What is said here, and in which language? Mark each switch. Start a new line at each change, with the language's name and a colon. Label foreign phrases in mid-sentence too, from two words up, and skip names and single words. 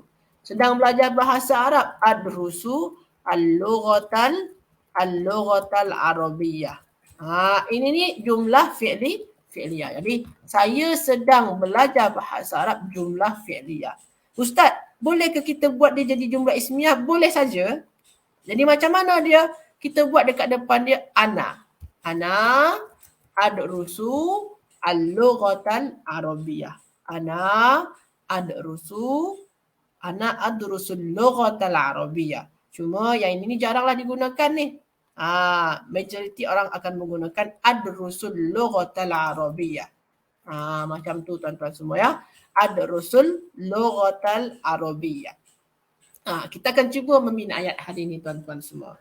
Malay: Sedang belajar bahasa Arab,
Arabic: أدرس اللغة العربية.
Malay: Ini ni
Arabic: جملة فعلية.
Malay: Jadi saya sedang belajar bahasa Arab
Arabic: جملة فعلية.
Malay: Ustaz, bolehkah kita buat dia jadi
Arabic: جملة اسمية?
Malay: Boleh saja. Jadi macam mana dia? Kita buat dekat depan dia ana.
Arabic: أنا أدرس اللغة العربية. أنا أدرس اللغة العربية.
Malay: Cuma yang ini jaranglah digunakan ni. Majoriti orang akan menggunakan
Arabic: أدرس اللغة العربية.
Malay: Macam tu tuan-tuan semua ya.
Arabic: أدرس اللغة العربية.
Malay: Kita akan cuba membina ayat hari ini tuan-tuan semua.